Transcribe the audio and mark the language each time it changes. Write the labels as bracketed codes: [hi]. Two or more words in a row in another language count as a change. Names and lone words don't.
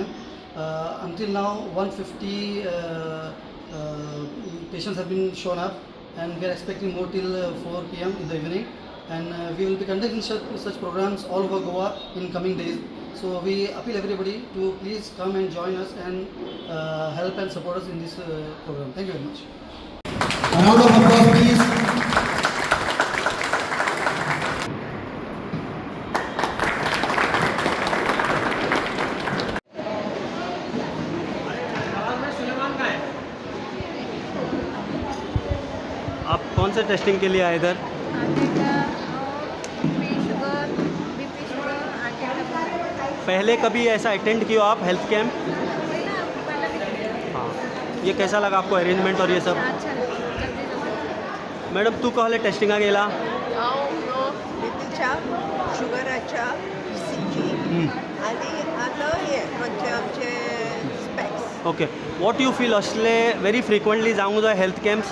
[en] Until now 150 patients have been shown up, and we are expecting more till 4 p.m. in the evening, and we will be conducting such programs all over Goa in coming days. So we appeal everybody to please come and join us and help and support us in this program. Thank you very much. A round of applause, please. [hi] आप कौन से टेस्टिंग के लिए आए इधर? पहले कभी ऐसा अटेंड किया आप हेल्थ कैंप? हाँ, ये कैसा लगा आपको अरेंजमेंट और ये सब? [kok] मॅडम तू कहले टेस्टिंगा गेला? बीपीच्या, शुगराच्या, ECG आणि आता हे म्हणजे आमचे स्पेक्स. [en] okay, what you feel असले very frequently [kok] जावंक जाय [en] health camps?